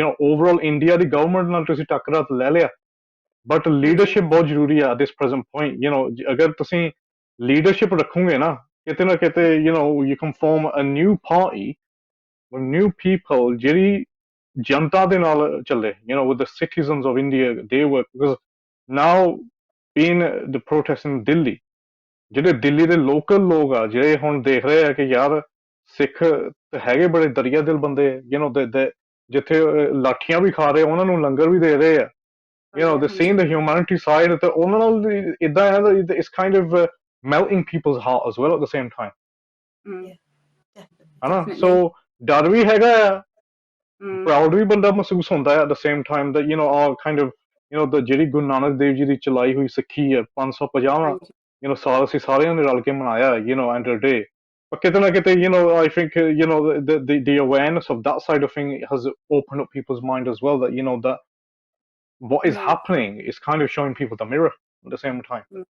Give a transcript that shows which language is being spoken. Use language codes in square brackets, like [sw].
[pa] Overall India ਦੀ government ਨਾਲ ਤੁਸੀਂ ਟੱਕਰਾ ਤਾਂ ਲੈ ਲਿਆ, but leadership ਬਹੁਤ ਜ਼ਰੂਰੀ ਹੈ [en] at this present point. [pa] ਅਗਰ ਤੁਸੀਂ leadership ਰੱਖੋਗੇ ਨਾ ਕਿਤੇ [en] ਨਾ ਕਿਤੇ you can form a new party with new people [pa] ਜਿਹੜੀ ਜਨਤਾ ਦੇ ਨਾਲ ਚੱਲੇ, [en] with the citizens of India, they work. Because now being the protest in Delhi, [pa] ਜਿਹੜੇ ਦਿੱਲੀ ਦੇ ਲੋਕਲ ਲੋਕ ਆ ਜਿਹੜੇ ਹੁਣ ਦੇਖ ਰਹੇ ਆ ਕਿ ਯਾਰ ਸਿੱਖ ਤੇ ਹੈਗੇ ਬੜੇ ਦਰਿਆ ਦਿਲ ਬੰਦੇ, ਜਿੱਥੇ ਲਾਠੀਆਂ ਵੀ ਖਾ ਰਹੇ ਉਹਨਾਂ ਨੂੰ ਲੰਗਰ ਵੀ ਦੇ ਰਹੇ ਆ, [en] they're seeing the humanity side, [pa] ਤੇ ਉਹਨਾਂ ਨਾਲ ਇਦਾਂ ਹੈ [en] that it's kind of melting people's heart as well at the same time, [pa] ਹਨਾ? [en] So [pa] ਡਰ ਵੀ ਹੈਗਾ ਆ, ਪ੍ਰਾਊਡ ਵੀ ਬੰਦਾ ਮਹਿਸੂਸ ਹੁੰਦਾ ਹੈ [en] at the same time that all kind of the [pa] ਜਿਹੜੀ ਗੁਰੂ ਨਾਨਕ ਦੇਵ ਜੀ ਦੀ ਚਲਾਈ ਹੋਈ ਸਿੱਖੀ ਹੈ 550 ਸਾਲ ਅਸੀਂ ਸਾਰਿਆਂ ਨੇ ਰਲ ਕੇ ਮਨਾਇਆ [en] end of the day, but [pa] ਕਿਤੇ ਨਾ ਕਿਤੇ [en] I think the awareness of that side of thing has opened up people's mind as well, that that what is happening is kind of showing people the mirror at the same time.